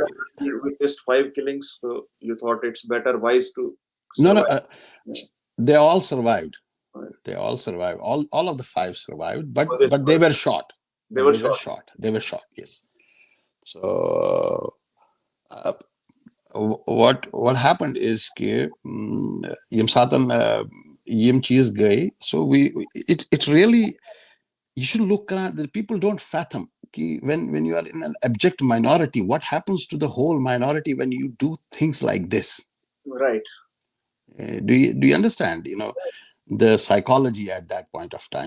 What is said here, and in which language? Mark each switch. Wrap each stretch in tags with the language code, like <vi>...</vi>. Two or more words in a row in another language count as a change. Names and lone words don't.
<en>You witnessed 5 killings, so you thought it's wise to. No, they all survived. They all survived. All of the 5 survived, but they were shot. They were shot. They were shot. Yes. So what happened is</en> <ks>کہِ یِم ساتن یِم چیز گیہِ.</ks> <en>So it really, you should look at the people don't fathom when you are in an abject minority, what happens to the whole minority when you do things like this. Right. Do you understand, the psychology at that point of time?</en>